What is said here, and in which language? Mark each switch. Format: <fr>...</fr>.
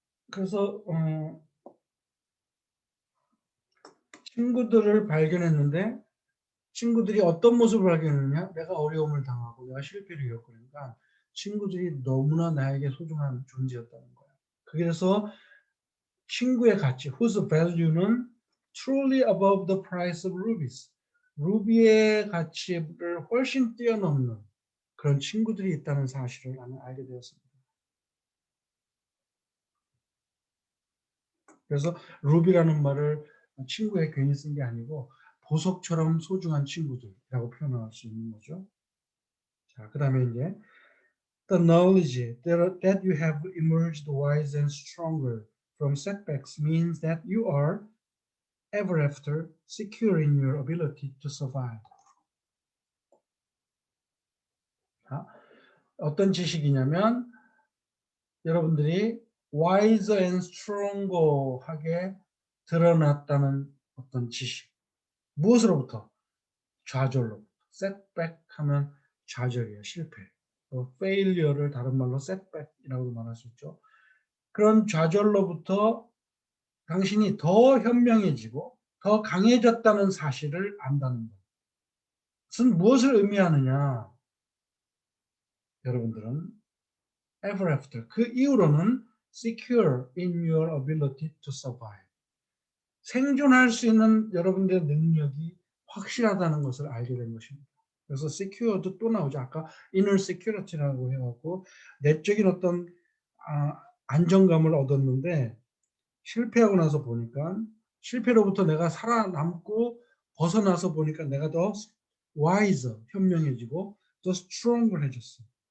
<ko>그래서 친구들을 발견했는데 친구들이 어떤 모습을 발견했느냐? 내가 어려움을 당하고 내가 실패를 겪으니까 친구들이 너무나 나에게 소중한 존재였다는 거야. 그래서 친구의 가치,</ko> <en>whose value는 truly above the price of rubies.</en> <ko>루비의 가치를 훨씬 뛰어넘는 그런 친구들이 있다는 사실을 나는 알게 되었습니다. 그래서 루비라는 말을 친구에 괜히 쓴 게 아니고 보석처럼 소중한 친구들이라고 표현할 수 있는 거죠. 자, 그다음에 이제</ko> <en>the knowledge that you have emerged wise and stronger from setbacks means that you are ever after secure in your ability to survive.</en> <ko>자, 어떤 지식이냐면 여러분들이</ko> <en>wiser and stronger</en> <ko>하게 드러났다는 어떤 지식. 무엇으로부터? 좌절로부터. setback 하면 좌절이에요. 실패. failure를 다른 말로 setback이라고도 말할 수 있죠. 그런 좌절로부터 당신이 더 현명해지고 더 강해졌다는 사실을 안다는 것. 그것은 무엇을 의미하느냐? 여러분들은</ko> <en>ever after,</en> <ko>그 이후로는</ko> <en>secure in your ability to survive.</en> <ko>생존할 수 있는 여러분들의 능력이 확실하다는 것을 알게 된 것입니다. 그래서 secure도 또 나오죠. 아까 inner security라고 해갖고 내적인 어떤 안정감을 얻었는데 실패하고 나서 보니까 실패로부터 내가 살아남고 벗어나서 보니까 내가 더 wiser, 현명해지고 더 stronger 해졌어.</ko>